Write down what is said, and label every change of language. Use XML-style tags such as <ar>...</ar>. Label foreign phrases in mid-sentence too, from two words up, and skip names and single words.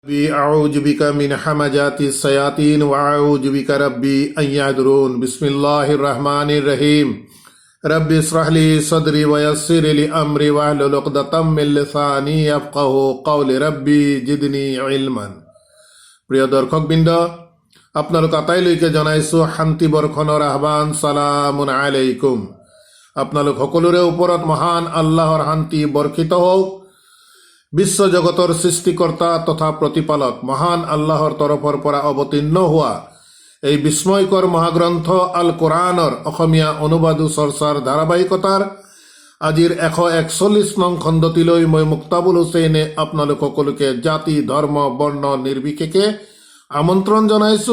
<ar>أعوذ بك من همزات الشياطين وأعوذ بك ربي أن يحضرون بسم الله الرحمن الرحيم رب اشرح لي صدري ويسر لي أمري واحلل عقدة من لساني يفقهوا قولي رب زدني علما.</ar> <as>প্রিয় দর্শকবৃন্দ, আপোনালোক আটাইলৈকে জনাইছো শান্তি বৰ্ষণৰ আহ্বান।</as> <ar>سلام عليكم.</ar> <as>আপোনালোক সকলোৰে ওপৰত মহান আল্লাহৰ শান্তি বৰ্ষিত হওক। বিশ্ব জগতৰ সৃষ্টিকৰ্তা তথা প্ৰতিপালক মহান আল্লাহৰ তৰফৰ পৰা অৱতীৰ্ণ হোৱা এই বিস্ময়কৰ মহাগ্ৰন্থ আল কোৰআনৰ অসমীয়া অনুবাদো চৰ্চাৰ ধাৰাবাহিকতাৰ আজিৰ 141 নং খণ্ডটিলৈ মই মুক্তাবুল হুছেইনে আপোনালোক সকলোকে জাতি ধৰ্ম বৰ্ণ নিৰ্বিশেষে আমন্ত্ৰণ জনাইছো।</as>